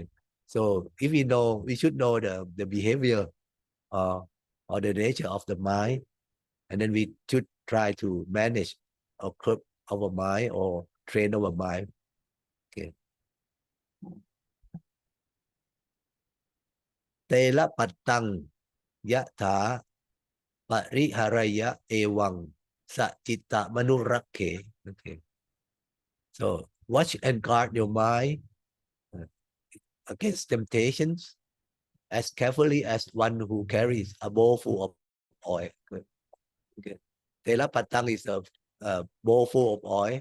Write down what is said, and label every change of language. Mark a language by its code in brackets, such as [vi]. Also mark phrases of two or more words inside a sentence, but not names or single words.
[en] So if we should know the behavior or the nature of the mind, and then we should try to manage or curb our mind or train our mind. Okay. [pi] Tela patang yatha pariharaya ewang sa citta manurake. [en] Okay. So watch and guard your mind against temptations as carefully as one who carries a bowl full of oil. Okay. [pi] Tela patang [en] is a bowl full of oil.